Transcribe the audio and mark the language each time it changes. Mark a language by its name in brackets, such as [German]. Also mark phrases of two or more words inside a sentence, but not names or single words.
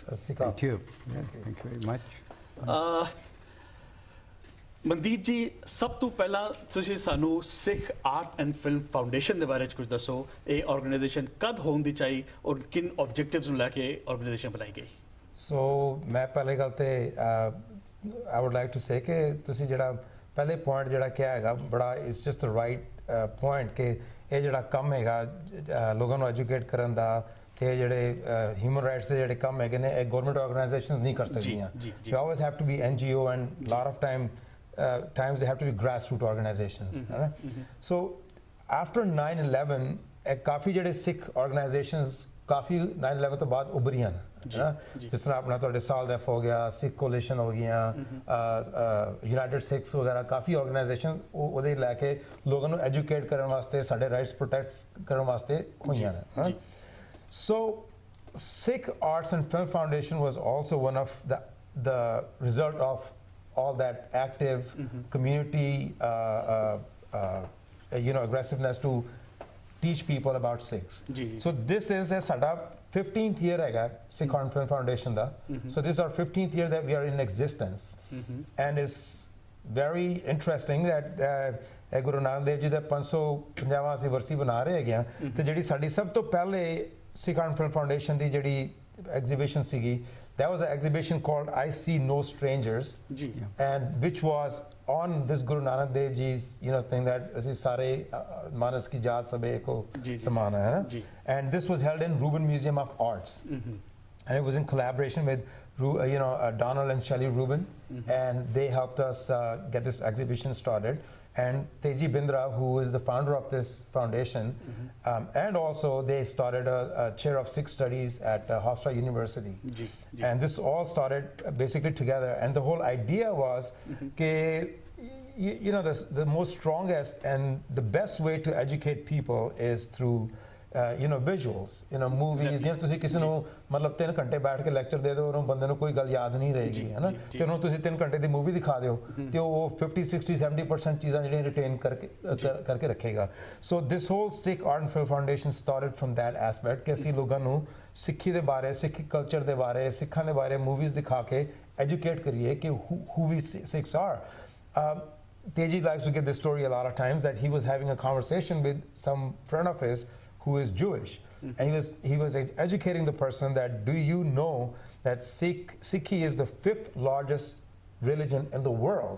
[English] thank you very much. [Punjabi] ਮਨਦੀਪ ਜੀ, ਸਭ ਤੋਂ ਪਹਿਲਾਂ ਤੁਸੀਂ ਸਾਨੂੰ ਸਿੱਖ ਆਰਟ ਐਂਡ ਫਿਲਮ ਫਾਊਂਡੇਸ਼ਨ ਦੇ ਬਾਰੇ ਕੁਝ ਦੱਸੋ। ਇਹ ਆਰਗੇਨਾਈਜੇਸ਼ਨ ਕਦ ਹੋਣ ਦੀ ਚਾਹੀ ਔਰ ਕਿਨ ਆਬਜੈਕਟਿਵਸ ਨੂੰ ਲੈ ਕੇ ਆਰਗੇਨਾਈਜੇਸ਼ਨ ਬਣਾਈ ਗਈ? ਸੋ ਮੈਂ ਪਹਿਲੇ ਗੱਲ ਤੇ [English] I would like to say [Punjabi] ਕਿ ਤੁਸੀਂ ਜਿਹੜਾ ਪਹਿਲੇ ਪੁਆਇੰਟ ਜਿਹੜਾ ਕਿਹਾ ਹੈਗਾ ਬੜਾ [English] it's just the right point [Punjabi] ਕਿ ਇਹ ਜਿਹੜਾ ਕੰਮ ਹੈਗਾ ਲੋਕਾਂ ਨੂੰ ਐਜੂਕੇਟ ਕਰਨ ਦਾ ਤੇ ਜਿਹੜੇ [English] human rights [Punjabi] ਦੇ ਜਿਹੜੇ ਕੰਮ ਹੈਗੇ ਨੇ ਇਹ [English] government organizations [Punjabi] ਨਹੀਂ ਕਰ ਸਕਦੀਆਂ। [English] You always have to be NGO and lot of times they have to be grassroots organizations. So after [Punjabi] 9/11 ਕਾਫੀ ਜਿਹੜੇ ਸਿੱਖ ਆਰਗੇਨਾਈਜੇਸ਼ਨਸ ਕਾਫੀ 9/11 ਤੋਂ ਬਾਅਦ ਉਭਰੀਆਂ ਨੇ। ਜਿਸ ਤਰ੍ਹਾਂ ਆਪਣਾ ਤੁਹਾਡੇ ਸਾਲਰੈਫ ਹੋ ਗਿਆ, ਸਿੱਖ ਕੋਲੀਸ਼ਨ ਹੋ ਗਈਆਂ, ਯੂਨਾਈਟਿਡ ਸਿੱਖਸ ਵਗੈਰਾ ਕਾਫੀ ਆਰਗੇਨਾਈਜੇਸ਼ਨ ਉਹਦੇ ਲੈ ਕੇ ਲੋਕਾਂ ਨੂੰ ਐਜੂਕੇਟ ਕਰਨ ਵਾਸਤੇ, ਸਾਡੇ [English] rights protect [Punjabi] ਕਰਨ ਵਾਸਤੇ ਹੋਈਆਂ ਨੇ। [English] So Sikh Arts and Film Foundation was also one of the result of all that active community aggressiveness to teach people about Sikhs. So this is a sada 15th year hai Sikh Art and Film Foundation da. So this is our 15th year that we are in existence. And it's very interesting that [Punjabi] Guru Nanak Dev Ji da 550ਵਾਂ ਅਸੀਂ ਵਰਸੀ ਬਣਾ ਰਹੇ ਹੈਗੇ ਆ ਤੇ ਜਿਹੜੀ ਸਾਡੀ ਸਭ ਤੋਂ ਪਹਿਲੇ Sikh Art and Film Foundation ਦੀ ਜਿਹੜੀ ਐਗਜ਼ੀਬਿਸ਼ਨ ਸੀਗੀ, [English] that was an exhibition called I See No Strangers, and which was on this Guru Nanak Dev Ji's thing that [Punjabi] ਅਸੀਂ ਸਾਰੇ ਮਾਨਸ ਕੀ ਜਾਤ ਸਭੇ ਕੋ ਸਮਾਨ ਹੈ। [English] And this was held in Rubin Museum of Arts, and it was in collaboration with Donald and Shelley Rubin, and they helped us get this exhibition started. And Teji Bindra, who is the founder of this foundation, and also they started a chair of Sikh studies at Hofstra University. And this all started basically together. And the whole idea was the most strongest and the best way to educate people is through visuals, movies. [Punjabi] ਤੁਸੀਂ ਕਿਸੇ ਨੂੰ ਮਤਲਬ 3 ਘੰਟੇ ਬੈਠ ਕੇ ਲੈਕਚਰ ਦੇ ਦਿਓ, ਉਹਨੂੰ ਬੰਦੇ ਨੂੰ ਕੋਈ ਗੱਲ ਯਾਦ ਨਹੀਂ ਰਹੇਗੀ, ਹੈ ਨਾ। ਤੇ ਉਹਨੂੰ ਤੁਸੀਂ 3 ਘੰਟੇ ਦੀ ਮੂਵੀ ਦਿਖਾ ਦਿਓ ਤੇ ਉਹ 50, 60, 70% ਚੀਜ਼ਾਂ ਜਿਹੜੀਆਂ ਰਿਟੇਨ ਕਰਕੇ ਰੱਖੇਗਾ। [English] So this whole Sikh Art and Film Foundation started from that aspect [Punjabi] ਕਿ ਅਸੀਂ ਲੋਕਾਂ ਨੂੰ ਸਿੱਖੀ ਦੇ ਬਾਰੇ, ਸਿੱਖੀ ਕਲਚਰ ਦੇ ਬਾਰੇ, ਸਿੱਖਾਂ ਦੇ ਬਾਰੇ ਮੂਵੀਜ਼ ਦਿਖਾ ਕੇ ਐਜੂਕੇਟ ਕਰੀਏ ਕਿ [English] who we Sikhs are. Teji likes to give this story a lot of times that he was having a conversation with some friend of his who is Jewish, and he was educating the person that, do you know that Sikhi is the 5th largest religion in the world?